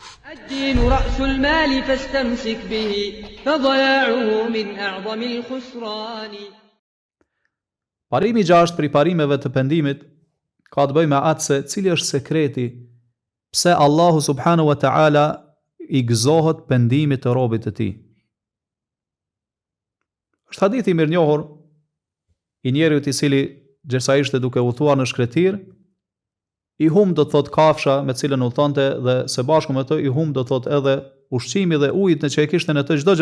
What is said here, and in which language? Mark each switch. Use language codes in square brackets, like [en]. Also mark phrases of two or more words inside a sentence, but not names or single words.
[ar] الدين رأس المال فاستمسك به فضياعه من أعظم الخسران. [sq] Parimi 6 prej parimeve të pendimit ka të bëjë me atë se cili është sekreti pse Allahu [ar] سبحانه وتعالى [sq] i gëzohet pendimit të robit të tij. Është hadithi mirë njohur i njeriut i cili gjersa ishte duke udhëtuar në shkretir, i hum do të thot kafsha me cilën udhëtonte dhe së bashku me të i hum do të thot edhe ushqimi dhe ujit në që e kishte në të çdo gjë.